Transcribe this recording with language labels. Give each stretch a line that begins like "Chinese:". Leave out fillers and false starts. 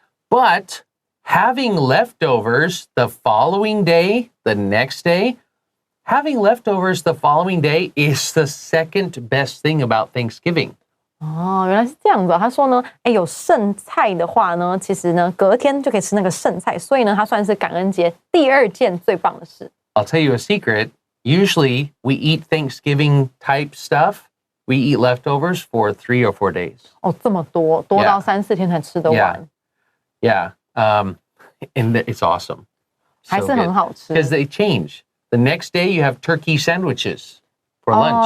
English: But having leftovers the following day, the next day, having leftovers the following day is the second best thing about Thanksgiving.
Chinese: 原来是这样子。他说呢，有剩菜的话呢，其实呢，隔天就可以吃那个剩菜，所以呢，它算是感恩节第2件最棒的事。
English: I'll tell you a secret. Usually we eat Thanksgiving type stuff. We eat leftovers for 3 or 4 days.
Chinese: 这么多到3-4天才吃得完。
English: Yeah. And it's awesome.
Chinese: 还是很好吃。
English: Because they change. The next day you have turkey sandwiches for lunch.